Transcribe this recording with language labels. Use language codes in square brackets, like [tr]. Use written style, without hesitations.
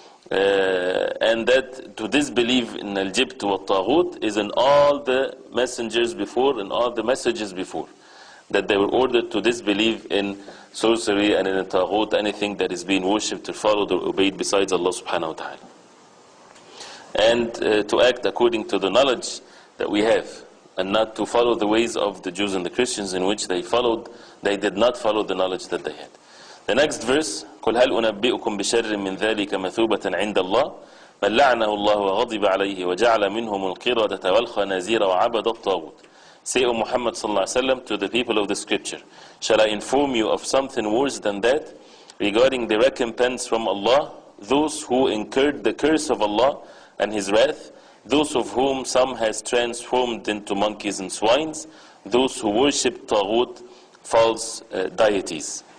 [en] And that to disbelieve in al-jibt wa taghut is in all the messengers before and all the messages before, that they were ordered to disbelieve in sorcery and in taghut, anything that is being worshipped or followed or obeyed besides Allah subhanahu wa ta'ala. And to act according to the knowledge that we have, and not to follow the ways of the Jews and the Christians in which they did not follow the knowledge that they had. The next verse, [ar] قُلْ هَلْ أُنَبِّئُكُمْ بِشَرٍّ مِّن ذَلِكَ مَثُوبَةً عِنْدَ اللَّهِ مَنْ لَعَنَهُ اللَّهُ وَغَضِبَ عَلَيْهِ وَجَعَلَ مِنْهُمُ الْقِرَدَةَ وَالْخَنَازِيرَ وَعَبَدَ الطَّاغُوتِ. [en] Say, O Muhammad sallallahu alaihi wasallam, to the people of the scripture, shall I inform you of something worse than that, regarding the recompense from Allah, those who incurred the curse of Allah and His wrath, those of whom some has transformed into monkeys and swines, those who worship Taghut, false deities.